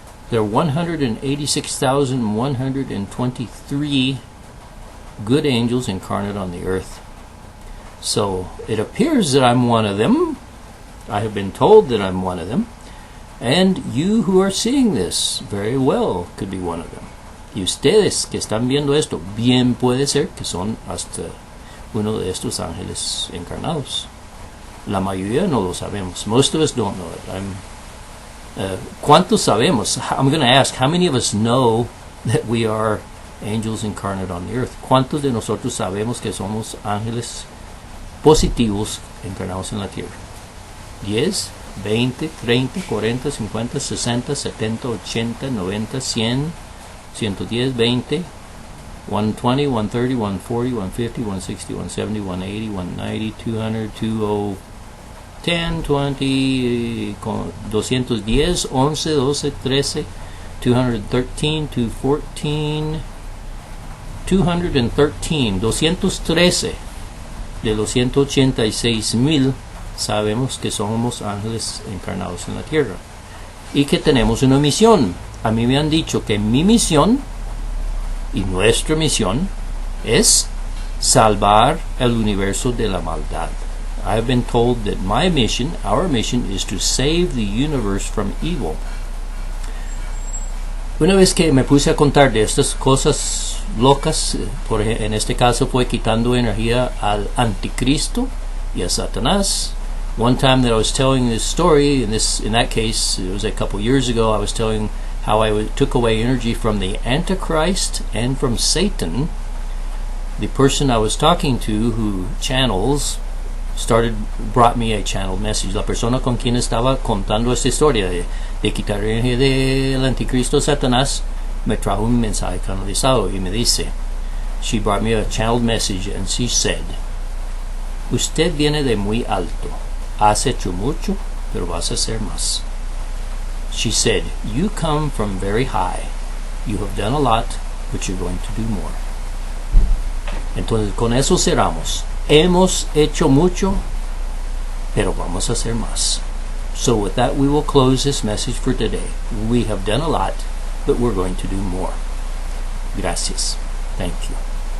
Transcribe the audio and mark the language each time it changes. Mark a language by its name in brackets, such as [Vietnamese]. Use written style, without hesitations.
[English] There are 186,123 good angels incarnate on the earth. So it appears that I'm one of them. I have been told that I'm one of them. And you who are seeing this very well could be one of them. [Spanish] Y ustedes que están viendo esto, bien puede ser que son hasta uno de estos ángeles encarnados. La mayoría no lo sabemos. [English] Most of us don't know it. [Spanish] ¿Cuántos sabemos? [English] I'm going to ask, how many of us know that we are angels incarnate on the earth? [Spanish] ¿Cuántos de nosotros sabemos que somos ángeles positivos encarnados en la tierra? [English] 10, 20, 30, 40, 50, 60, 70, 80, 90, 100, 110, 20, 120, 130, 140, 150, 160, 170, 180, 190, 200, 20, 10, 20, 210, 11, 12, 13, 213, 214, [Spanish] 213, 213 de los 186,000 sabemos que somos ángeles encarnados en la tierra y que tenemos una misión. A mí me han dicho que mi misión y nuestra misión es salvar el universo de la maldad. [English] I've been told that my mission, our mission, is to save the universe from evil. [Spanish] Una vez que me puse a contar de estas cosas locas, en este caso fue quitando energía al anticristo y a Satanás. [English] One time that I was telling this story, in that case, it was a couple years ago, I was telling how I took away energy from the Antichrist and from Satan. the person I was talking to who channels brought me a channeled message. [Spanish] La persona con quien estaba contando esta historia de quitar la energía del anticristo Satanás me trajo un mensaje canalizado y me dice, [English] she brought me a channeled message and she said, [Spanish] usted viene de muy alto, has hecho mucho, pero vas a hacer más. [English] She said, you come from very high, you have done a lot, but you're going to do more. [Spanish] Entonces con eso cerramos. Hemos hecho mucho, pero vamos a hacer más. [English] So with that, we will close this message for today. We have done a lot, but we're going to do more. Gracias. Thank you.